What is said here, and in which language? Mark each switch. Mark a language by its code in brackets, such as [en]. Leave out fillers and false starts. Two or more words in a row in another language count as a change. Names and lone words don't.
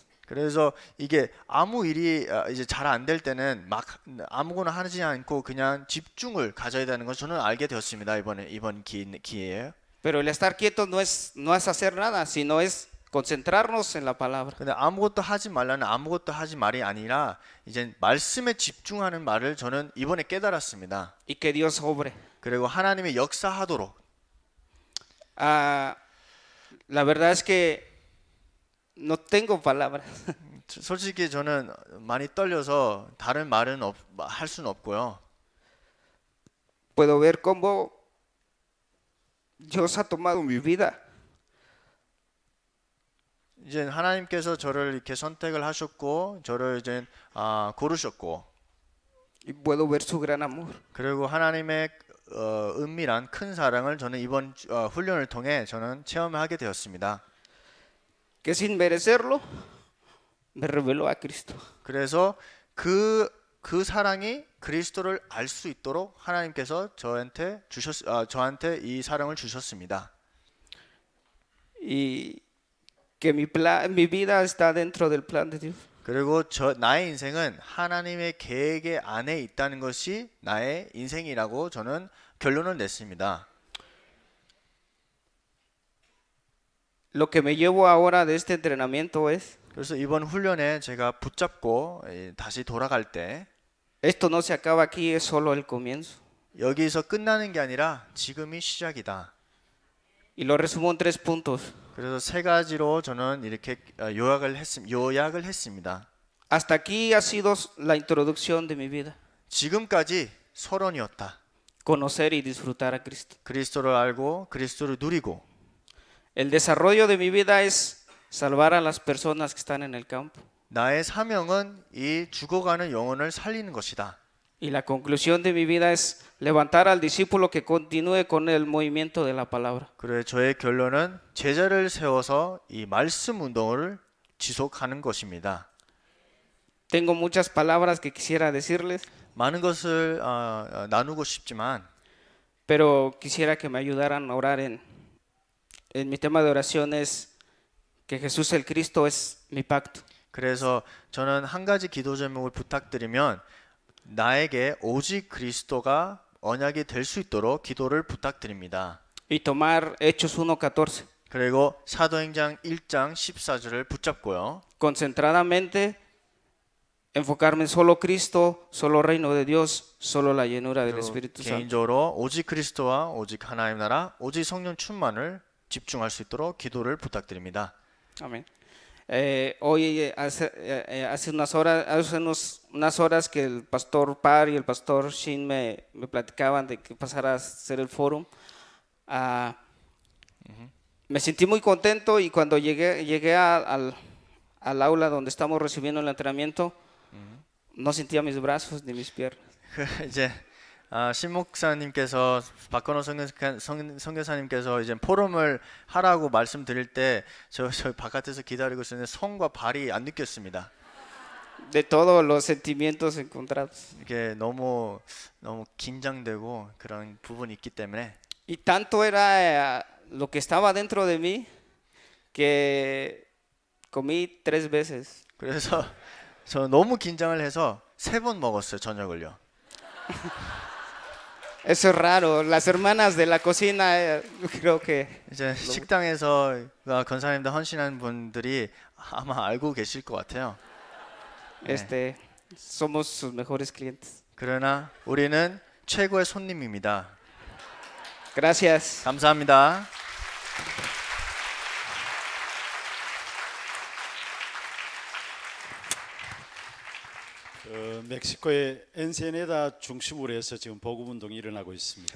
[ko] 그래서 이게 아무 일이 이제 잘 안 될 때는 막 아무거나 하지 않고 그냥 집중을 가져야 되는 걸 저는 알게 되었습니다. 이번 기회에. [es] Pero el estar quietos no es hacer nada, sino es concentrarnos en la palabra. [ko] 근데 아무것도 하지 말라는 아무것도 하지 말이 아니라 이제 말씀에 집중하는 말을 저는 이번에 깨달았습니다. [es] Y que Dios obre. [ko] 그리고 하나님의 역사하도록. [es] La verdad es que no tengo palabras. [ko] 솔직히 저는 많이 떨려서 다른 말은 할 수는 없고요. [es] Puedo ver cómo Dios ha tomado mi vida. [ko] 이제 하나님께서 저를 이렇게 선택을 하셨고 저를 이제 고르셨고. [es] Y puedo ver su gran amor. [ko] 그리고 하나님의 은밀한 큰 사랑을 저는 이번 훈련을 통해 저는 체험을 하게 되었습니다. [es] Que sin merecerlo me reveló a Cristo. [ko] 그래서 그 사랑이 그리스도를 알 수 있도록 하나님께서 저한테 이 사랑을 주셨습니다. [es] Y que mi vida está dentro del plan de Dios. [ko] 그리고 나의 인생은 하나님의 계획의 안에 있다는 것이 나의 인생이라고 저는 결론을 냈습니다. [es] Lo que me llevo ahora de este entrenamiento es [ko] 그래서 이번 훈련에 제가 붙잡고 다시 돌아갈 때 [es] esto no se acaba aquí, es solo el comienzo. [ko] 여기서 끝나는 게 아니라 지금이 시작이다. [es] Y lo resumo en 3 puntos. [ko] 그래서 3가지로 저는 이렇게 요약을 했습니다. [es] Hasta aquí ha sido la introducción de mi vida. [ko] 지금까지 서론이었다. [es] Conocer y disfrutar a Cristo. [ko] 그리스도를 알고 그리스도를 누리고. [es] El desarrollo de mi vida es salvar a las personas que están en el campo. [ko] 나의 사명은 이 죽어가는 영혼을 살리는 것이다. [es] Y la conclusión de mi vida es levantar al discípulo que continúe con el movimiento de la palabra. [ko] 그래 저의 결론은 제자를 세워서 이 말씀 운동을 지속하는 것입니다. [es] Tengo muchas palabras que quisiera decirles, [ko] 많은 것을 나누고 싶지만 [es] pero quisiera que me ayudaran a orar en mi tema de oración es que Jesús el Cristo es mi pacto. [ko] 그래서 저는 한 가지 기도 제목을 부탁드리면 나에게 오직 그리스도가 언약이 될 수 있도록 기도를 부탁드립니다. [es] Y tomar Hechos 1:14. [ko] 그리고 사도행전 1장 14절을 붙잡고요. [es] Concentradamente enfocarme en solo Cristo, solo reino de Dios, solo la llenura del Espíritu Santo. [ko] 개인적으로 오직 그리스도와 오직 하나님 나라, 오직 성령 충만을 집중할 수 있도록 기도를 부탁드립니다. [es] Amén. Hoy hace unas horas que el pastor Par y el pastor Shin me platicaban de que pasara a hacer el fórum. Me sentí muy contento y cuando llegué al aula donde estamos recibiendo el entrenamiento, no sentía mis brazos ni mis piernas. [ko] 이제 신 목사님께서 박건호 선교사님께서 이제 포럼을 하라고 말씀드릴 때 저 바깥에서 기다리고 있었는데 손과 발이 안 느꼈습니다. [es] De todos los sentimientos encontrados. [ko] 이게 너무 긴장되고 그런 부분이 있기 때문에. [es] Y tanto era lo que estaba dentro de mí que comí 3 veces. [ko] 그래서 저 너무 긴장을 해서 3번 먹었어요 저녁을요. [es] Eso es raro. Las hermanas de la cocina, creo que [ko] 이제 식당에서 권사님들 헌신한 분들이 아마 알고 계실 것 같아요. [es] somos sus mejores clientes. [ko] 그러나 우리는 최고의 손님입니다. [es] Gracias. [ko] 감사합니다. 멕시코의 엔세네다 중심으로 해서 지금 복음 운동이 일어나고 있습니다.